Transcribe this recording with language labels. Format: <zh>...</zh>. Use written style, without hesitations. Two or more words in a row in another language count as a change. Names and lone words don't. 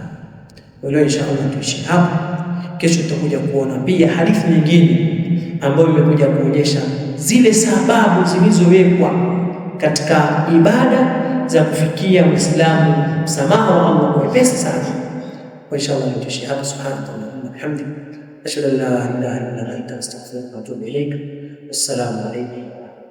<sw>Leo inshallah tuishi hapa, kesho tutakuja kuona pia hadithi nyingine ambayo imekuja kuonyesha zile sababu zilizowekwa katika ibada za kufikia Uislamu, msamaha wa Allah kwa wepesi sana. Inshallah tuishi hapa.</sw> <ar>سبحانك وبحمدك، أشهد أن لا إله إلا أنت، أستغفرك وأتوب إليك. السلام عليكم.</ar>